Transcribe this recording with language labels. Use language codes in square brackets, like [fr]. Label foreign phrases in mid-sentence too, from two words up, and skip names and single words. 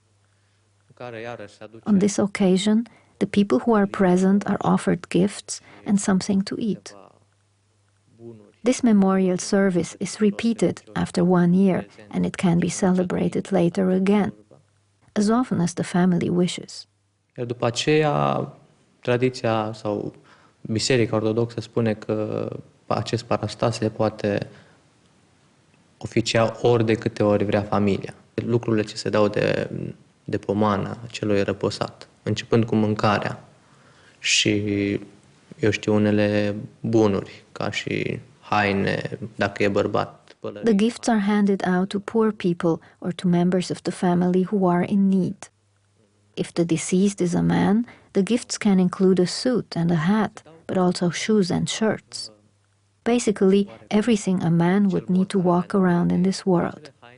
[en] On this occasion, the people who are present are offered gifts and something to eat. This memorial service is repeated after 1 year, and it can be celebrated later again, as often as the family wishes. [ro] Iar după aceea, tradiția sau Biserica Ortodoxă spune că acest parastas se poate oficia ori de câte ori vrea familia. Lucrurile ce se dau de pomană celui răposat, începând cu mâncarea și, eu știu, unele bunuri, ca și haine, dacă e bărbat. [en] The gifts are handed out to poor people or to members of the family who are in need. If the deceased is a man, the gifts can include a suit and a hat, but also shoes and shirts. Basically, everything a man would need to walk around in this world.